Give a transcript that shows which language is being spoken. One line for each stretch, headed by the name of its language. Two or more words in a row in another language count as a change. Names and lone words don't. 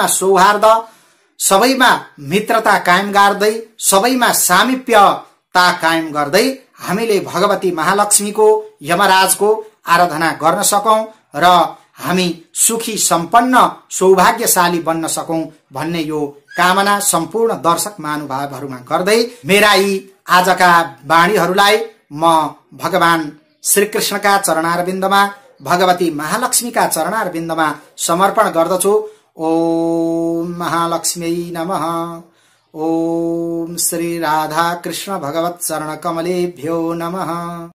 Nepali: सौहार्द, सबैमा मित्रता कायम गर्दै, सबैमा सामिप्यता कायम गर्दै हामीले भगवती महालक्ष्मीको, यमराजको आराधना गर्न सकौं र हामी सुखी सम्पन्न सौभाग्यशाली बन्न सकौं भन्ने यो कामना सम्पूर्ण दर्शक महानुभावहरूमा गर्दै मेरा यी आजका वाणीहरूलाई म भगवान श्रीकृष्णका चरणारविन्दमा, भगवती महालक्ष्मीका चरणारविन्दमा समर्पण गर्दछु।
Sanskrit: ओम महालक्ष्मी नमः। ओम श्री राधा कृष्ण भगवत चरण कमलेभ्यो नमः।